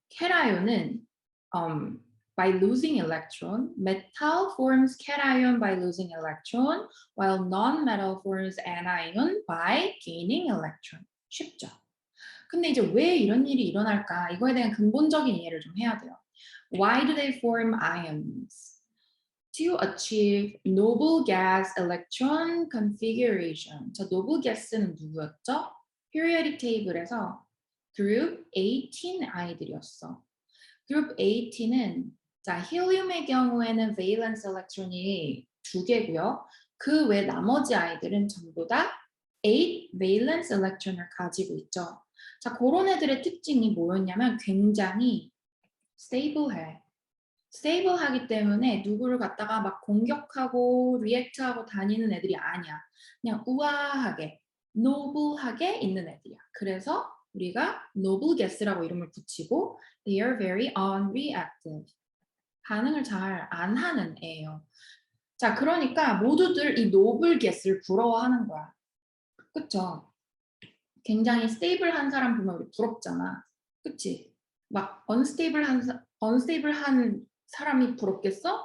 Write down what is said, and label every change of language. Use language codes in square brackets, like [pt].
[en] cation은 by losing electron, metal forms cation by losing electron, while non-metal forms anion by gaining electron. [ko] 쉽죠? 근데 이제 왜 이런 일이 일어날까? 이거에 대한 근본적인 이해를 좀 해야 돼요. [en] Why do they form ions? To achieve noble gas electron configuration. [ko] 자, noble gas는 누구였죠? periodic table에서 group 18 아이들이었어. group 18은 자, 헬륨의 경우에는 valence electron이 2개고요. 그 외 나머지 아이들은 전부 다 8 valence electron을 가지고 있죠. 자, 그런 애들의 특징이 뭐였냐면 굉장히 stable해. 스테이블하기 때문에 누구를 갖다가 막 공격하고 리액트하고 다니는 애들이 아니야. 그냥 우아하게, 노블하게 있는 애들이야. 그래서 우리가 noble gas라고 이름을 붙이고 [en] they are very unreactive. [ko] 반응을 잘 안 하는 애예요. 자, 그러니까 모두들 이 noble gas를 부러워하는 거야. 그쵸? 굉장히 스테이블한 사람 보면 우리 부럽잖아. 그치? 막 unstable한 사람이 부럽겠어?